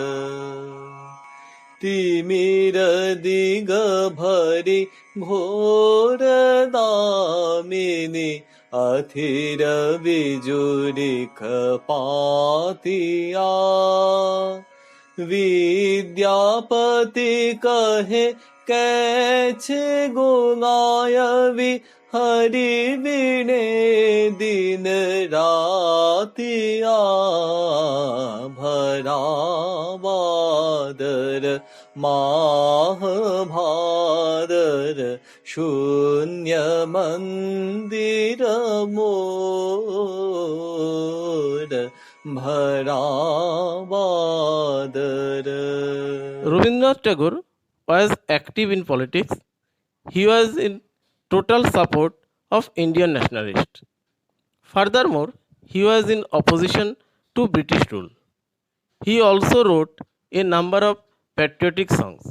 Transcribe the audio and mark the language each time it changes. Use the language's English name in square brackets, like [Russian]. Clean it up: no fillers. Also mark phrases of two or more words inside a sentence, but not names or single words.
[Maithili] तिमिर दिग भरी घोर दामिनी, अथिर बिजुरी खपातिया, विद्यापति कहे कैछे गुणायवि हरि बिने दिन रातिया भरा बादर माह भादर शून्य मंदिर मोर भरा बादर. [English] Rabindranath Tagore was active in politics. He was in total support of Indian nationalists. Furthermore, he was in opposition to British rule. He also wrote a number of patriotic songs.